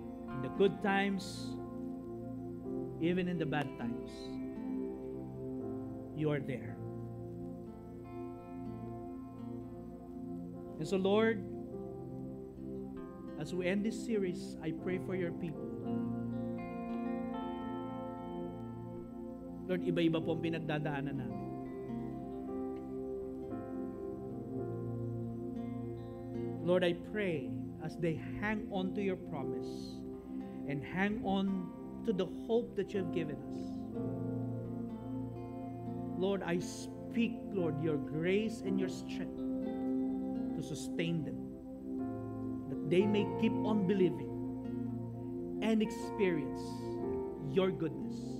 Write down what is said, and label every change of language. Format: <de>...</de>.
<en>In the good times, even in the bad times, you are there. And so, Lord, as we end this series, I pray for your people.</en> <tl>Lord, iba-iba po ang pinagdadaanan namin.</tl> <en>Lord, I pray as they hang on to your promise and hang on to the hope that you have given us. Lord, I speak, Lord, your grace and your strength to sustain them, that they may keep on believing and experience your goodness.</en>